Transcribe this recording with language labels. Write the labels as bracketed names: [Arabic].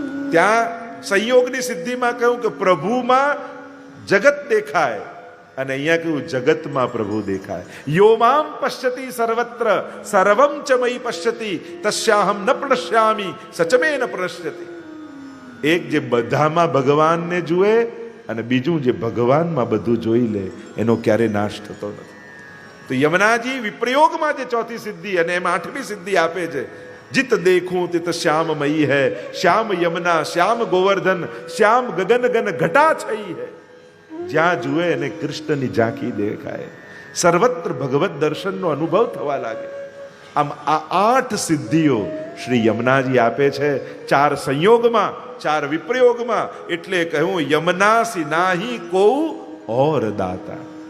[Gujarati] ત્યાં સંયોગની સિદ્ધિમાં કહ્યું કે પ્રભુમાં જગત દેખાય, અને અહીંયા કહ્યું જગતમાં પ્રભુ દેખાય. [Sanskrit] યોમામ પશ્યતિ સર્વત્ર સર્વમ ચ મયી પશ્યતિ તસ્યાહમ ન પ્રણશ્યામી સચમે ન પ્રણશ્યતિ. [Gujarati] એક જે બધામાં ભગવાનને જુએ અને બીજું જે ભગવાનમાં બધું જોઈ લે, એનો ક્યારે નાશ થતો નથી. તો યમુનાજી વિપ્રયોગમાં જે ચોથી સિદ્ધિ અને એમ આઠમી સિદ્ધિ આપે છે, [Hindi] जित देखूं तित श्याममयी है, श्याम यमुना श्याम गोवर्धन श्याम गगन गन घटा छई है. [Gujarati] જ્યાં જુએ એને કૃષ્ણની ઝાંખી દેખાય, સર્વત્ર ભગવત દર્શનનો અનુભવ થવા લાગે. આમ આ 8 સિદ્ધિઓ શ્રી યમુનાજી આપે છે, 4 સંયોગમાં 4 વિપ્રયોગમાં. એટલે કહ્યું [Hindi] યમુનાસી નાહી કો ઓર દાતા.